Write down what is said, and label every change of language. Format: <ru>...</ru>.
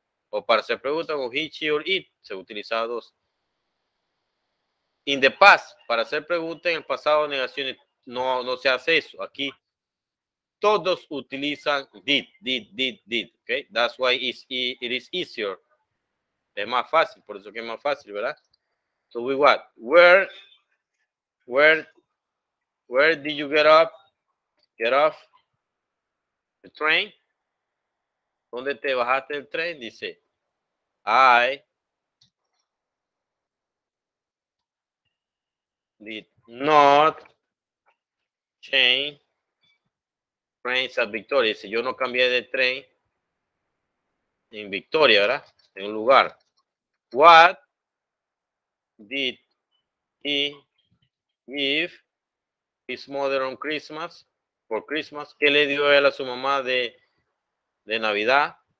<es>O para hacer preguntas con he, she or it, se utilizaba dos.</es> <en>In the past,</en> <es>para hacer preguntas en el pasado, negaciones, no se hace eso. Aquí todos utilizan did. Okay?</es> <en>That's why it is easier.</en> <es>Es más fácil, por eso que es más fácil, ¿verdad?</es> <en>So we what? Where did you get off the train?</en> <es>¿Dónde te bajaste del tren?</es> <en>Dice, I did not change trains at Victoria.</en> <es>Dice, yo no cambié de tren en Victoria, ¿verdad? En un lugar.</es> <en>What did he give his mother on Christmas? For Christmas.</en> <es>¿Qué le dio él a su mamá de Navidad?</es>